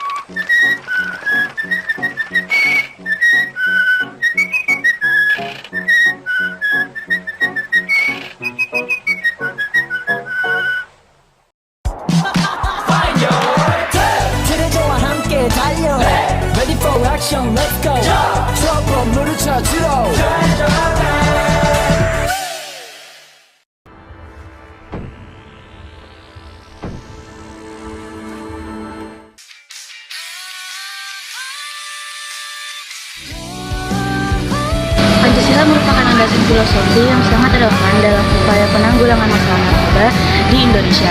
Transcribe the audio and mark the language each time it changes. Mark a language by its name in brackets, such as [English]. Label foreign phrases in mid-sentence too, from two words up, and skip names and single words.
[Korean] 트레저와 함께 달려 [English] Ready for action, let's go [Korean] 트러블 물을 찾으러 [Indonesian] Pancasila merupakan landasan filosofi yang sangat relevan dalam upaya penanggulangan masalah narkoba di Indonesia.